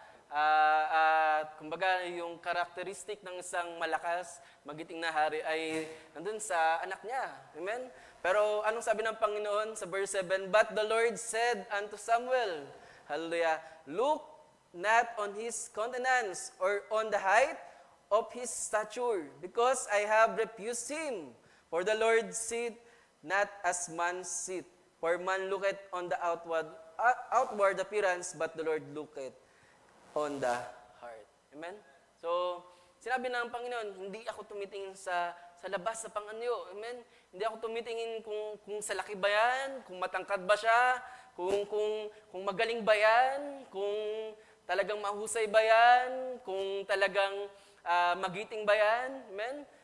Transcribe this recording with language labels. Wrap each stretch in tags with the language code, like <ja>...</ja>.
<tl>At kumbaga yung karakteristik ng isang malakas, magiting na hari ay nandun sa anak niya. Amen? Pero anong sabi ng Panginoon sa verse 7?</tl> <en>But the Lord said unto Samuel, hallelujah, look not on his countenance or on the height of his stature, because I have refused him. For the Lord sit not as man sit. For man looketh on the outward appearance, but the Lord looketh on the heart. Amen?</en> <tl>So, sinabi ng Panginoon, hindi ako tumitingin sa labas sa panganyo. Amen? Hindi ako tumitingin kung sa laki ba yan, kung matangkad ba siya, kung magaling ba yan, kung talagang mahusay ba yan, kung talagang magiting ba yan. Amen?</tl>